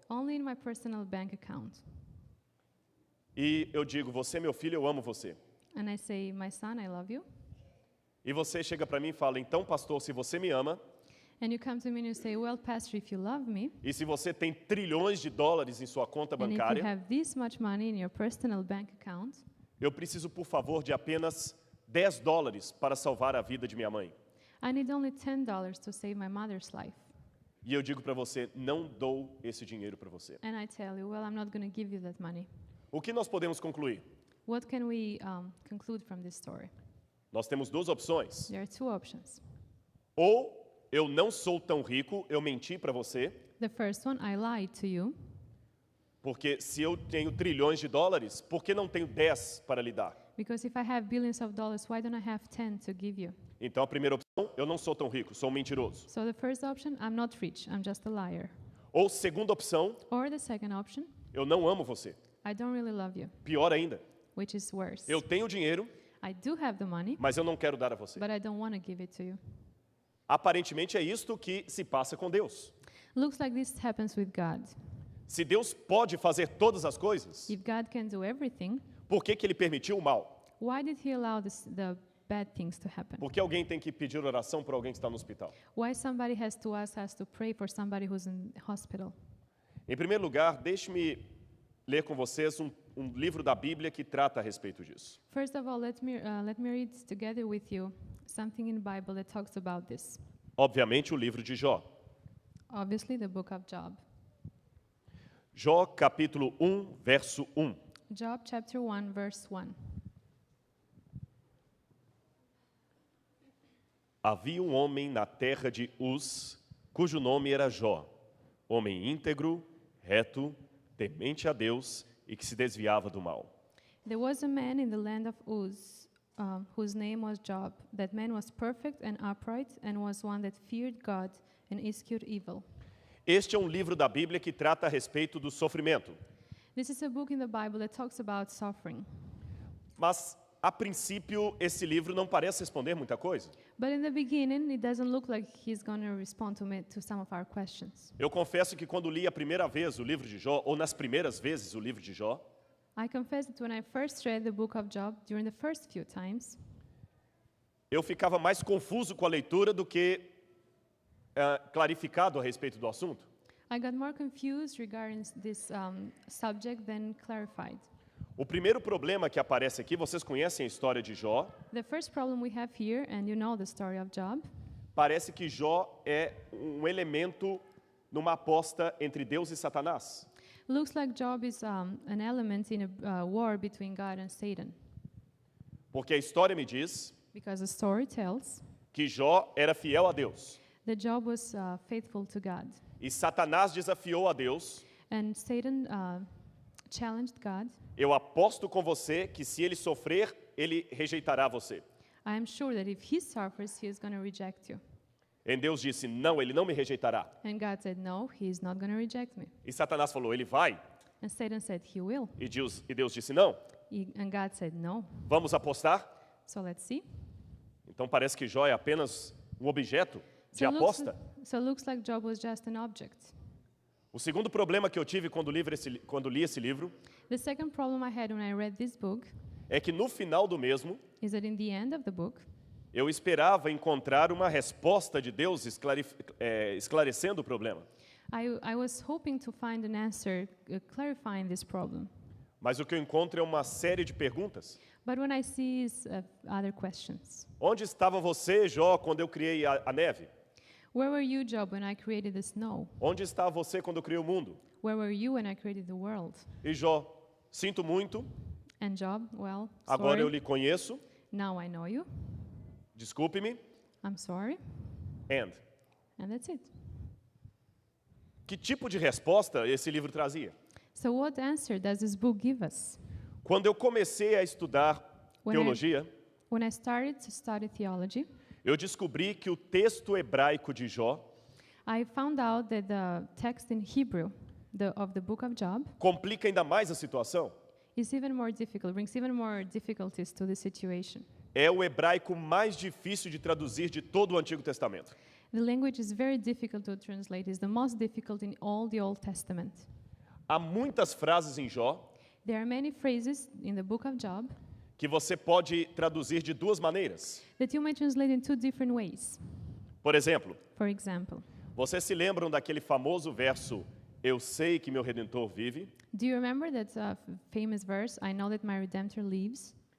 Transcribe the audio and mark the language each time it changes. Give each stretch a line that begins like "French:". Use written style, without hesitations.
English: only in my personal bank account,
Portuguese: e eu digo, você é meu filho, eu amo você.
English: and I say, my son, I love you,
Portuguese: E você chega para mim e fala, então pastor, se você me ama,
English: and you come to me and you say, well, pastor, if you love me,
Portuguese: e se você tem trilhões de dólares em sua conta
English: and if you
Portuguese: bancária,
English: have this much money in your personal bank account,
Portuguese: eu preciso, por favor, de apenas 10 dólares para salvar a vida de minha mãe.
English: I need only $10 to save my mother's life.
Portuguese: E eu digo para você, não dou esse dinheiro para você.
English: And I tell you, well, I'm not going to give you that money.
Portuguese: O que nós podemos concluir?
English: What can we conclude from this story?
Portuguese: Nós temos duas opções.
English: There are two options.
Portuguese: Ou eu não sou tão rico, eu menti para você,
English: The first one, I lied to you,
Portuguese: porque se eu tenho trilhões de dólares, por que não tenho 10 para lhe dar?
English: because if I have billions of dollars, why don't I have 10 to give you?
Portuguese: Então a primeira opção, eu não sou tão rico, sou um mentiroso.
English: So the first option, I'm not rich, I'm just a liar.
Portuguese: Ou segunda opção,
English: Or the second option,
Portuguese: eu não amo você.
English: I don't really love you,
Portuguese: Pior ainda,
English: which is worse.
Portuguese: eu tenho dinheiro,
English: I do have the money,
Portuguese: mas eu não quero dar a você.
English: but I don't want to give it to you.
Portuguese: Aparentemente é isto que se passa com Deus.
English: Looks like this happens with God.
Portuguese: Se Deus pode fazer todas as coisas,
English: If God can do everything,
Portuguese: por que que ele permitiu o mal?
English: why did he allow the bad things to happen?
Portuguese: Por que alguém tem que pedir oração para alguém que está no hospital?
English: Why somebody has to pray for somebody who's in hospital?
Portuguese: Em primeiro lugar, deixe-me ler com vocês um livro da Bíblia que trata a respeito disso.
English: First of all, let me read together with you something in the Bible that talks about this.
Portuguese: Obviamente, o livro de Jó.
English: Obviously, the book of Job.
Portuguese: Jó, capítulo 1, verso 1.
English: Job chapter 1, verse 1.
Portuguese: Havia um homem na terra de Uz, cujo nome era Jó, homem íntegro, reto, temente a Deus e que se desviava do mal.
English: There was a man in the land of Uz, whose name was Job. That man was perfect and upright and was one that feared God and eschewed evil.
Portuguese: Este é um livro da Bíblia que trata a respeito do sofrimento.
English: This is a book in the Bible that talks about suffering.
Portuguese: Mas, a princípio, esse livro não parece responder muita coisa.
English: But in the beginning, it doesn't look like he's going to respond to some of our questions.
Portuguese: Eu confesso que quando li a primeira vez o livro de Jó, ou nas primeiras vezes o livro de Jó,
English: I confess that when I first read the book of Job, during the first few times,
Portuguese: eu ficava mais confuso com a leitura do que clarificado a respeito do assunto.
English: I got more confused regarding this subject than clarified.
Portuguese: O primeiro problema que aparece aqui, vocês conhecem a história de Jó,
English: The first problem we have here, and you know the story of Job,
Portuguese: parece que Jó é um elemento numa aposta entre Deus e Satanás.
English: looks like Job is an element in a war between God and Satan.
Portuguese: Porque a história me diz
English: Because the story tells
Portuguese: que Jó era fiel a Deus.
English: that Job was faithful to God.
Portuguese: E Satanás desafiou a Deus.
English: And Satan challenged God.
Portuguese: Eu aposto com você que se ele sofrer, ele rejeitará você.
English: I am sure that if he suffers, he is going to reject you.
Portuguese: E Deus disse, não, ele não me rejeitará.
English: And God said, no, he is not going to reject me.
Portuguese: E Satanás falou, ele vai.
English: And Satan said, he will.
Portuguese: E Deus disse, não.
English: And God said, no.
Portuguese: Vamos apostar?
English: So let's see.
Portuguese: Então parece que Jó é apenas um objeto. de aposta.
English: So it looks like Job was just an object.
Portuguese: O segundo problema que eu tive quando li esse livro
English: The second problem I had when I read this book
Portuguese: é que no final do mesmo,
English: is that in the end of the book,
Portuguese: eu esperava encontrar uma resposta de Deus esclarecendo o problema.
English: I was hoping to find an answer clarifying this problem.
Portuguese: Mas o que eu encontro é uma série de perguntas.
English: But when I see is other questions.
Portuguese: Onde estava você, Jó, quando eu criei a neve?
English: Where were you, Job, when I created the snow?
Portuguese: Onde estava você quando eu criei o mundo?
English: Where were you when I created the world?
Portuguese: E Jó, sinto muito,
English: And Job, well,
Portuguese: agora eu
English: sorry.
Portuguese: lhe conheço,
English: Now I know you.
Portuguese: desculpe-me,
English: I'm sorry. and. And that's it.
Portuguese: Que tipo de resposta esse livro trazia?
English: So what answer does this book give us?
Portuguese: Quando eu comecei a estudar teologia,
English: When I started to study theology,
Portuguese: eu descobri que o texto hebraico de Jó
English: I found out that the text in Hebrew of the book of Job
Portuguese: complica ainda mais a situação.
English: is even more difficult, brings even more difficulties to the situation.
Portuguese: É o hebraico mais difícil de traduzir de todo o Antigo Testamento.
English: The language is very difficult to translate. It's the most difficult in all the Old Testament.
Portuguese: Há muitas frases em Jó
English: There are many phrases in the book of Job
Portuguese: que você pode traduzir de duas maneiras.
English: that you may translate in two different ways.
Portuguese: Por exemplo,
English: For example,
Portuguese: vocês se lembram daquele famoso verso, eu sei que meu Redentor vive?
English: do you remember that famous verse, I know that my Redemptor lives?